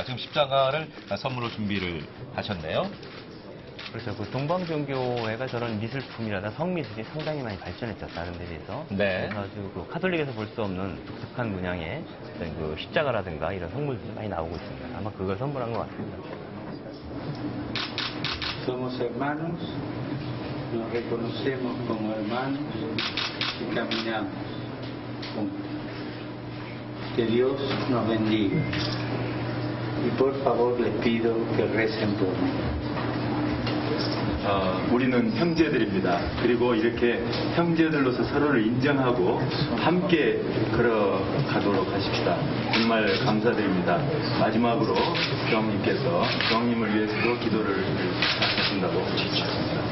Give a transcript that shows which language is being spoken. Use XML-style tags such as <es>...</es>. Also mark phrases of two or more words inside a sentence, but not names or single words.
<ko>지금 십자가를 선물로 준비를 하셨네요. 그렇죠. 그 동방종교회가 저런 미술품이라다 성미술이 상당히 많이 발전했죠. 다른 데 비해서. 네. 그래서 아주 그 카톨릭에서 볼 수 없는 독특한 문양의 어떤 그 십자가라든가 이런 성물들이 많이 나오고 있습니다. 아마 그걸 선물한 것 같습니다.</ko> <es>Somos hermanos, nos reconocemos como hermanos y caminamos juntos. Que Dios nos bendiga. Y por favor les pido que recen por mí.</es> <ko>우리는 형제들입니다. 그리고 이렇게 형제들로서 서로를 인정하고 함께 걸어가도록 하십시다. 정말 감사드립니다. 마지막으로 교황님께서 교황님을 위해서도 기도를 하신다고 지지하십니다.</ko>